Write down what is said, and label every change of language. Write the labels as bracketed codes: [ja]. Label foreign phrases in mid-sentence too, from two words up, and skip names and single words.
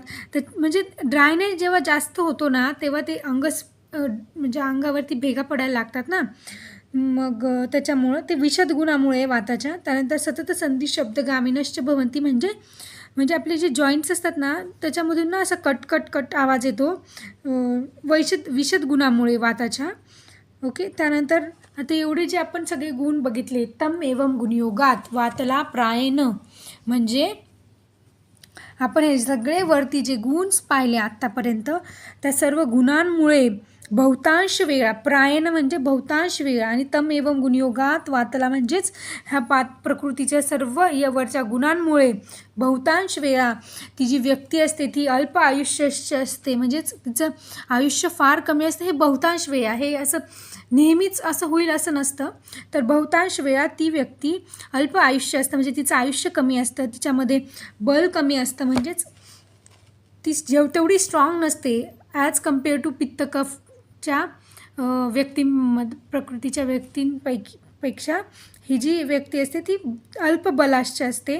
[mr] तर म्हणजे ड्रायनेस जेव्हा जास्त होतो ना तेव्हा ते म्हणजे अंगावरती भेगा पडायला लागतात ना, मग त्याच्यामुळं ते विशद गुणामुळे वाताच्या. त्यानंतर [sa] सतत संधी शब्दगामिनश्च भवन्ति [mr] म्हणजे आपले जे जॉईंट्स असतात ना त्याच्यामधून ना असं कट आवाज येतो विशद गुणामुळे वाताच्या. ओके. त्यानंतर आता एवढे जे आपण सगळे गुण बघितले, [sa] तम एवं गुणयोगात वातला प्रायेण [mr] म्हणजे आपण हे सगळे वरती जे गुण पाहिले आत्तापर्यंत त्या सर्व गुणांमुळे बहुतांश वेळा, प्रायेण म्हणजे बहुतांश वेळा आणि [sa] तम एवं गुणयोगात वातला [mr] म्हणजेच ह्या प्रकृतीच्या सर्व यावरच्या गुणांमुळे बहुतांश वेळा ती जी व्यक्ती असते ती अल्प आयुष्याची असते, म्हणजेच तिचं आयुष्य फार कमी असतं. हे बहुतांश वेळा, हे असं नेहमीच असं होईल असं नसतं, तर बहुतांश वेळा ती व्यक्ती अल्प आयुष्य असतं म्हणजे तिचं आयुष्य कमी असतं, तिच्यामध्ये बल कमी असतं, म्हणजेच ती तेवढी स्ट्रॉंग नसते [en] as compare to [mr] पित्त कफच्या प्रकृतीच्या पेक्षा ही जी व्यक्ती असते ती अल्प बलाढ्य असते.